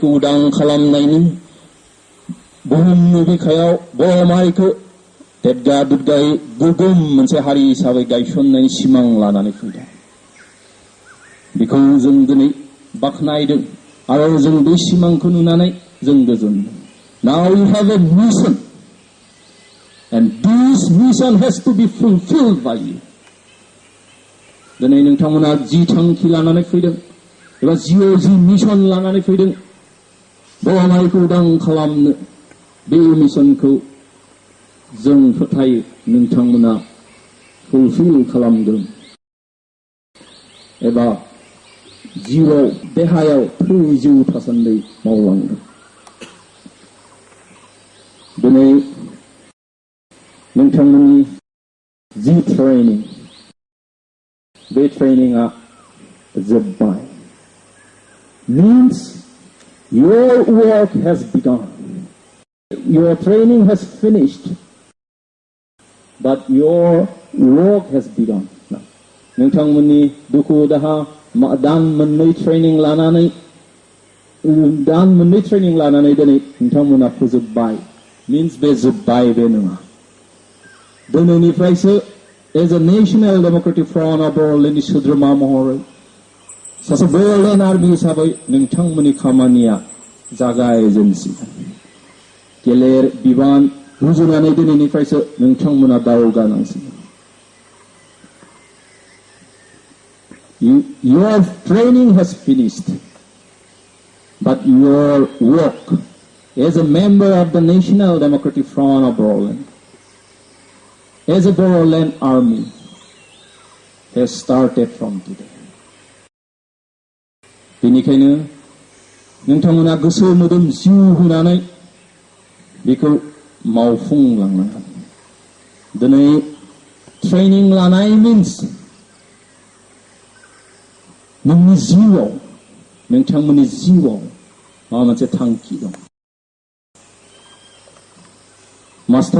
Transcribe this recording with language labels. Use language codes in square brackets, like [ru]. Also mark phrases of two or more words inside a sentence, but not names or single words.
[brx] उदां खालामनायनि बुहुमनि बिखायाव बर' माहारिखौ देदगा दुदगायै गोगोम मोनसे हारि हिसाबै गायसननायनि सिमां लानानै फैदों बेखौ जों दिनै बाख्नायदों आरो जों बे सिमांखौ नुनानै जों गोजोनदों [en] Now you have a mission and this mission has to be fulfilled by you [brx] दिनै नोंथांमोना जि थांखि लानानै फैदों एबा जिउआव जि मिशन लानानै फैदों बर' माहारिखौ उदां खालामनो बे मिशनखौ जों फोथायो नोंथांमोना फुलफिल खालामगोन एबा जिउआव देहायाव थैजौ थासान्दै मावलांगोन दिनै नोंथांमोननि जि ट्रेनिं बे ट्रेनिंआ जोब्बाय [en] means your work has begun your training has finished but your work has begun [brx] नोंथांमोननि दुखु दाहा दान मोननै ट्रेनिं लानानै दिनै नोंथांमोना फोजोबबाय means बे जोब्बाय बे नङा दिनैनिफ्रायसो [en] as a national democratic front of Bodoland [brx] सोद्रोमा महरै सासे Bodoland Armi हिसाबै नोंथांमोननि खामानिया जागायजेनसिगोन गेलेर बिबान रुजुनानै दिनैनिफ्रायसो नोंथांमोना दावगानांसिगोन [en] Your training has finished but your work as a member of the National Democratic Front of Bodoland as a Bodoland Army has started from today बेनिखायनो नोंथांमोना गोसो मोदोम जिउ होनानै बेखौ मावफुंलांनांगोन दिनै ट्रेनिं लानाय मिन्स नोंनि जिउआव नोंथांमोननि जिउआव माबा मोनसे थांखि दं मास्टार